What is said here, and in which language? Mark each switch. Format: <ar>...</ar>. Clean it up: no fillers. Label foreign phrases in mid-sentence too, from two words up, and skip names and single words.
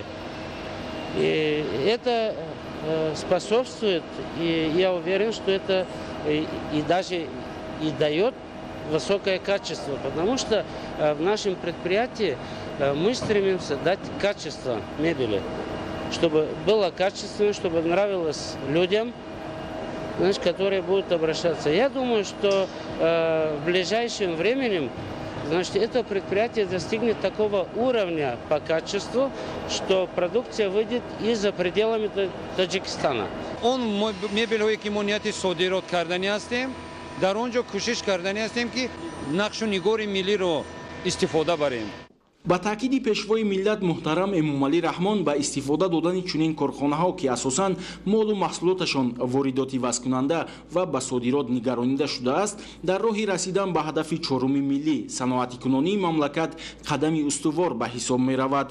<ru>И это способствует, и я уверен, что это и даже и дает высокое качество, потому что в нашем предприятии мы стремимся дать качество мебели, чтобы было качественно, чтобы нравилось людям, значит, которые будут обращаться. Я думаю, что в ближайшем времени, значит, это предприятие достигнет такого уровня по качеству, что продукция выйдет и за пределами Таджикистана.</ru> <tg>Он мебелҳое ки мо нияти содирот кардани ҳастем, дар он ҷо кӯшиш кардани ҳастем ки нақшу нигори миллиро истифода барем. ба таъкиди пешвои миллат муҳтарам Эмомалӣ Раҳмон ба истифода додани чунин корхонаҳо ки асосан молу маҳсулоташон воридоти вазкунанда ва ба содирот нигаронида шудааст, дар роҳи расидан ба ҳадафи 4 миллӣ саноатикунонии мамлакат қадами устувор ба ҳисоб меравад.</tg>